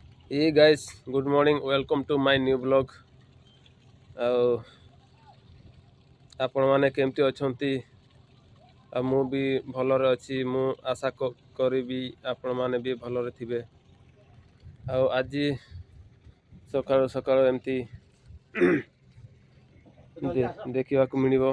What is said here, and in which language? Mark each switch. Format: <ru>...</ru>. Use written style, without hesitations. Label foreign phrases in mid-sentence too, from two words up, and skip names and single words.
<en>Hey guys, good morning. Welcome to my new blog.</en> <or>ଆଉ ଆପଣମାନେ କେମିତି ଅଛନ୍ତି? ଆଉ ମୁଁ ବି ଭଲରେ ଅଛି। ମୁଁ ଆଶା କରିବି ଆପଣମାନେ ବି ଭଲରେ ଥିବେ। ଆଉ ଆଜି ସକାଳୁ ସକାଳୁ ଏମିତି ଦେଖିବାକୁ ମିଳିବ।</or>